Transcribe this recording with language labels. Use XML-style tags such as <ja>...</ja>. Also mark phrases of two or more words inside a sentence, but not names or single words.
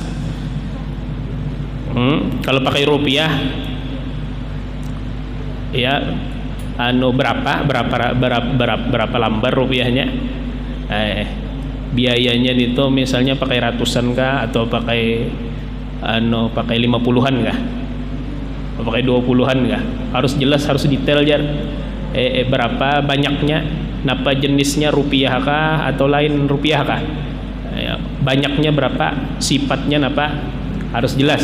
<bjn>Kalau pakai rupiah ya berapa lembar rupiahnya, biayanya itu misalnya pakai ratusan kah, atau pakai 50-an kah, atau pakai 20-an kah, harus jelas, harus detail jar. Berapa banyaknya, napa jenisnya, rupiah kah atau lain rupiah kah, banyaknya berapa, sifatnya napa, harus jelas.</bjn>